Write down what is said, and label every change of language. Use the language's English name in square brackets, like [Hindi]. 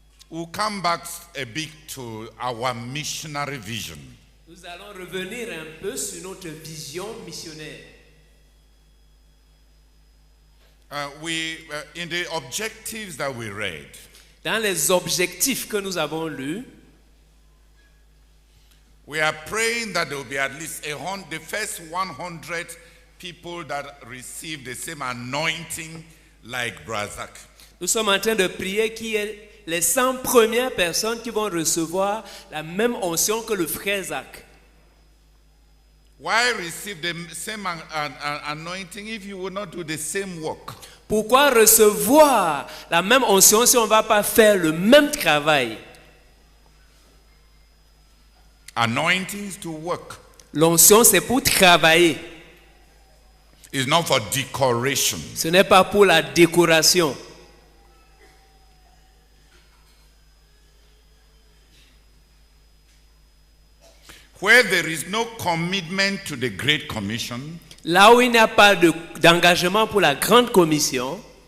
[English] We'll come back a bit to our missionary vision. [French] Nous allons revenir un peu sur notre vision missionnaire. [English] In the objectives that we read, [French] Dans les objectifs que nous avons lus, [English] we are praying that there will be at least the first 100 people that receive the same anointing like Brazak. [French] nous sommes en train de prier qu'il y ait les 100 premières personnes qui vont recevoir la même onction que le frère Zach. [English] Why receive the same anointing if you will not do the same work? [French] Pourquoi recevoir la même onction si on ne va pas faire le même travail? [English] Anointing is to work. [French] L'onction, c'est pour travailler. [English] It's not for decoration. [French] Ce n'est pas pour la décoration. [English] Where there is no commitment to the Great Commission, [French] Là où il n'y a pas d'engagement pour la grande commission,